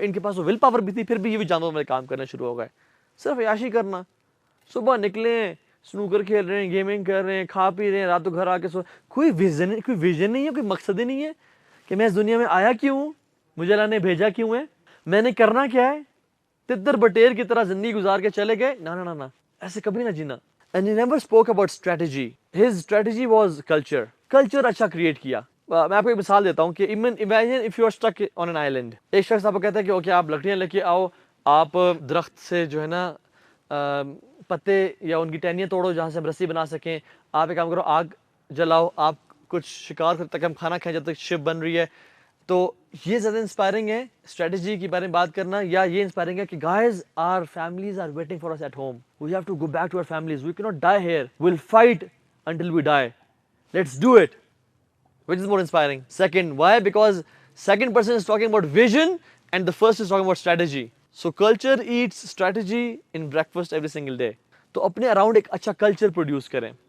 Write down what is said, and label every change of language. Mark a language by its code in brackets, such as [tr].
[ur] ان کے پاس وہ will power بھی تھی, پھر بھی یہ بھی جانوروں میں کام کرنا شروع ہو گئے. صرف عیاشی کرنا, صبح نکلیں, سنوکر کھیل رہے ہیں, گیمنگ کر رہے ہیں, کھا پی رہے ہیں, رات کو گھر آ کے کوئی ویژن نہیں ہے, کوئی مقصد ہی نہیں ہے کہ میں اس دنیا میں آیا کیوں ہوں, مجھے اللہ نے بھیجا کیوں ہے, میں نے کرنا کیا ہے. تتر بٹیر کی طرح زندگی گزار کے چلے گئے. نا, ایسے کبھی نہ جینا. [en] And he never spoke about strategy. His strategy was culture. [ur] Culture اچھا کریٹ کیا. میں آپ کو ایک مثال دیتا ہوں کہ imagine if you are stuck on an island. ایک شخص آپ کو کہتا ہے کہ اوکے آپ لکڑیاں لے کے آؤ, آپ درخت سے جو ہے نا پتے یا ان کی ٹہنیاں توڑو جہاں سے ہم رسی بنا سکیں. آپ ایک کام کرو, آگ جلاؤ, آپ کچھ شکار کرتے تک ہم کھانا کھائیں جب تک شپ بن رہی ہے. [en] تو یہ زیادہ انسپائرنگ ہے اسٹریٹجی کے بارے میں بات کرنا, یا یہ انسپائرنگ ہے کہ guys are families are waiting for us at home, we have to go back to our families, we can't die here, we will fight until we die, let's do it. Which is more inspiring? Second, why? Because second person is talking about vision and the first is talking about strategy. So culture eats strategy in breakfast every single day. [ur] تو اپنے around ایک اچھا culture produce کریں.